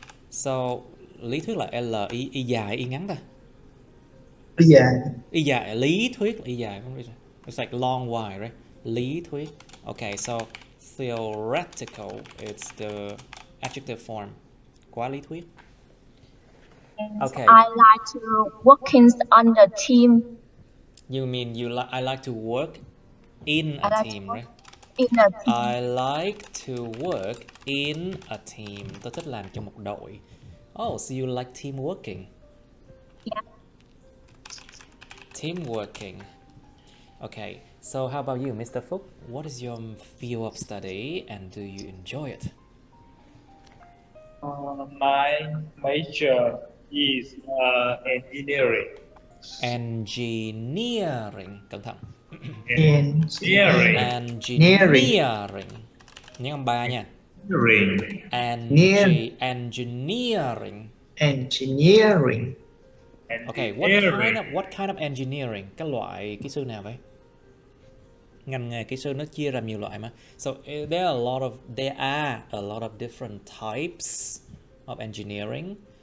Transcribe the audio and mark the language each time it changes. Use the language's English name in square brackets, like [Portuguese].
[Vietnamese] So lý thuyết là y dài y ngắn ta? Y dài, lý thuyết là y dài. [English] It's like long wide, right? Lý thuyết. Okay, so theoretical, it's the adjective form. [Vietnamese] Quá lý thuyết. Okay. [English] I like to working on the team. You mean I like to work in a team, right? In a team. I like to work in a team. [Vietnamese] Tôi thích làm trong một đội. [English] Oh, so you like team working? Yeah. Team working. Okay, so how about you, Mr. Phúc? What is your field of study and do you enjoy it? My major is engineering. Engineering. [Vietnamese] Cẩn thận. [English] Engineering. [Vietnamese] Engineering. Nhấn âm 3 nha. [English] Engineering. Engineering. Engineering. Okay, what kind of engineering? [Vietnamese] Cái loại kỹ sư nào vậy? Ngành nghề kỹ sư nó chia ra nhiều loại mà. [English] So there are a lot of different types of engineering.